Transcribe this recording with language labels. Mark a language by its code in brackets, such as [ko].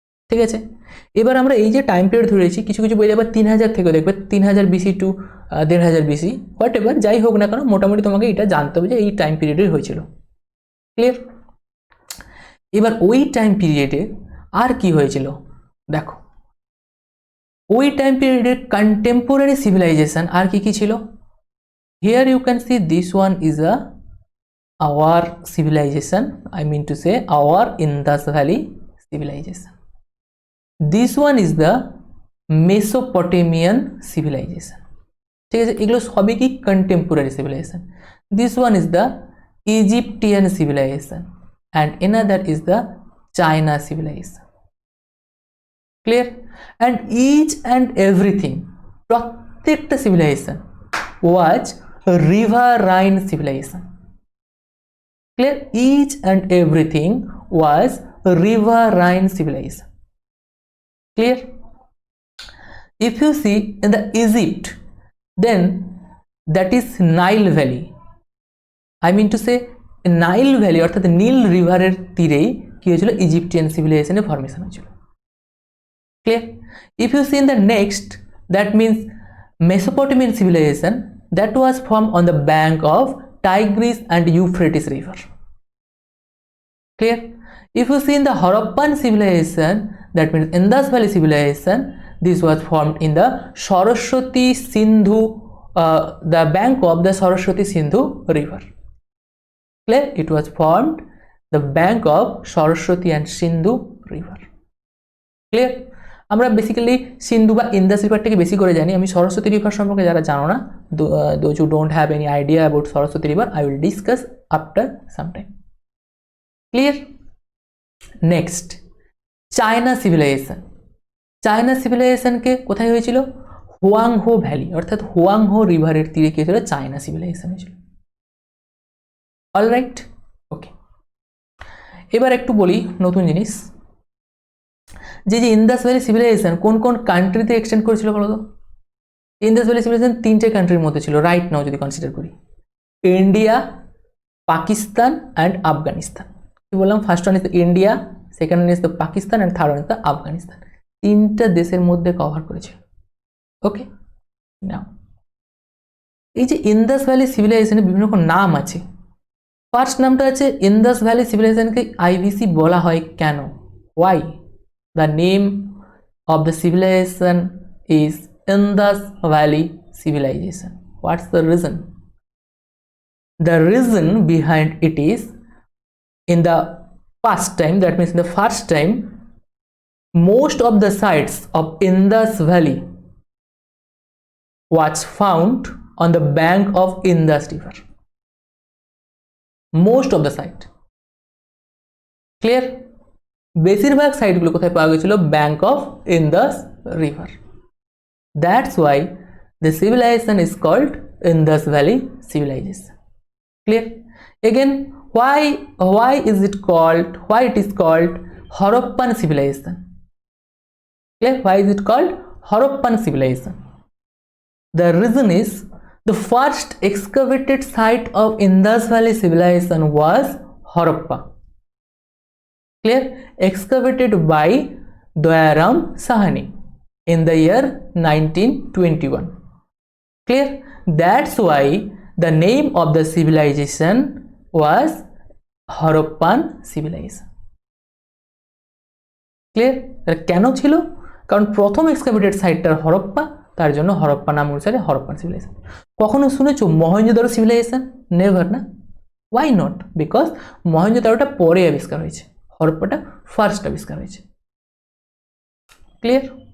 [bn] ঠিক আছে, এবার আমরা এই যে টাইম পিরিয়ড ধরেছি, কিছু কিছু বই আবার 3000 থেকে দেখবে, 3000 BC two 1500 BC, [en] whatever, [bn] যাই হোক না কেন, মোটামুটি তোমাকে এটা জানতে হবে যে এই টাইম পিরিয়ডে হয়েছিল। ক্লিয়ার? এবার ওই টাইম পিরিয়ডে আর কি হয়েছিল দেখো, ওই টাইম পিরিয়ডে কন্টেম্পোরারি সিভিলাইজেশন আর কি কি ছিল। [en] Here you can see this one is our civilization, I mean to say our Indus Valley civilization. This one is the Mesopotamian civilization. [bn] ঠিক আছে, এগুলো সবই কি contemporary civilisation. [en] This one is the Egyptian civilization and another is the China civilization. Clear? And each and everything, প্রত্যেকটা civilization was riverine civilization. Clear? Each and everything was riverine civilization. Clear? if you see in the Egypt, then that is Nile Valley. I mean to say Nile Valley [bn] অর্থাৎ নীল রিভারের তীরেই কি হয়েছিল, Egyptian সিভিলাইজেশনের formation হয়েছিল। [en] Clear? If you see in the next, that means Mesopotamian civilization that was formed on the bank of Tigris and Euphrates river. Clear? If you see in the Harappan civilization, that means Indus Valley civilization, this was formed in the Saraswati Sindhu, the bank of the Saraswati Sindhu river. Clear? It was formed the bank of Saraswati and Sindhu river. Clear? [bn] আমরা basically সিন্ধু বা ইন্দাস রিভারটাকে বেশি করে জানি। আমি Saraswati river সম্পর্কে যারা জানো না, [en] Those who don't have any idea about Saraswati river, I will discuss after some time. [bn] Clear? Next, China civilisation. China সিভিলাইজেশনকে কোথায় হয়েছিল? হুয়াংহো ভ্যালি অর্থাৎ হুয়াংহো রিভারের তীরে কি হয়েছিল? চায়না সিভিলাইজেশন হয়েছিল। অলরাইট, ওকে। এবার একটু বলি নতুন জিনিস, যে ইন্দাস ভ্যালি সিভিলাইজেশন কোন কোন কান্ট্রিতে এক্সটেন্ড করেছিল বলো তো? ইন্দাস ভ্যালি সিভিলাইজেশন 3টে কান্ট্রির মধ্যে ছিল রাইট নাও যদি কনসিডার করি, ইন্ডিয়া, পাকিস্তান অ্যান্ড আফগানিস্তান। কি বললাম? [en] First one is the India, second one is the Pakistan and third one is the Afghanistan. [bn] 3টা দেশের মধ্যে কভার করেছিল। ওকে, নাও এই যে ইন্দাস ভ্যালি সিভিলাইজেশনের বিভিন্ন রকম নাম আছে। ফার্স্ট নামটা আছে ইন্দাস ভ্যালি সিভিলাইজেশনকে আইভিসি বলা হয় কেন? [en] Why? The name of the civilization is Indus Valley civilization. What's the reason? The reason behind it is, in the past time, that means in the first time, most of the sites of Indus Valley was found on the bank of Indus River. Most of the site. Clear? [bn] বেশিরভাগ সাইটগুলো কোথায় পাওয়া গেছিল? [en] Bank of Indus river. That's why the civilization is called Indus valley civilization. Clear? Again, why is it called, why it is called Harappan civilization? Clear? Why is it called Harappan civilization? The reason is, the first excavated site of Indus Valley civilization was Harappa. Clear? Excavated by Dayaram Sahani in the year 1921. Clear? That's why the name of the civilization was Harappan civilization. [bn] Clear? কেন ছিল? কারণ প্রথম এক্সকাভেটেড সাইটটার হরপ্পা, তার জন্য হরপ্পা নাম অনুসারে Harappan civilisation. কখনো শুনেছো মহেঞ্জোদারো সিভিলাইজেশন? নেভার না? [en] Why not? [bn] বিকজ মহেঞ্জোদারোটা পরে আবিষ্কার হয়েছে, হরপ্পাটা ফার্স্ট আবিষ্কার হয়েছে। ক্লিয়ার?